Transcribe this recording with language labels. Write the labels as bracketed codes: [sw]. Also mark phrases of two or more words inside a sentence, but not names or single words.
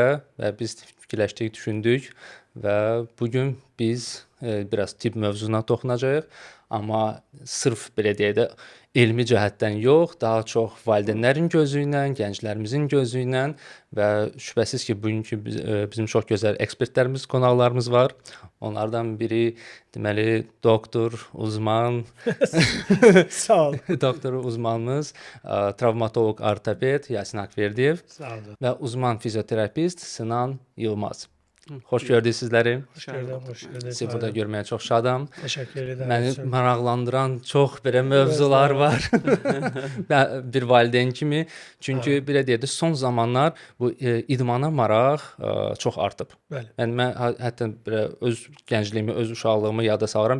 [az] Və biz fikirləşdik, düşündük və bugün biz biraz tibb mövzusuna toxunacağıq. Amma sırf belə deyək də elmi cəhətdən yox, daha çox valideynlərin gözü ilə, gənclərimizin gözü ilə və şübhəsiz ki, bugünkü bizim çox gözəl ekspertlərimiz, qonaqlarımız var. Onlardan biri deməli doktor, uzman, Sağ ol. doktor uzmanımız, travmatoloq ortoped Yasin Akverdiyev Sağ olun. və uzman fizioterapist Sinan Yılmaz. Xoş gördük sizləri. [tr] Hoş geldin, hoş geldin. [az] Sizi burada görməyə çox şadam. [tr] Teşekkür ederim. [az] Məni maraqlandıran çox belə mövzular var. Bir valideyn kimi. Çünki belə deyək də son zamanlar bu idmana maraq çox artıb. Bəli. Yəni mən hətta belə öz gəncliyimi, öz uşaqlığımı yada salıram.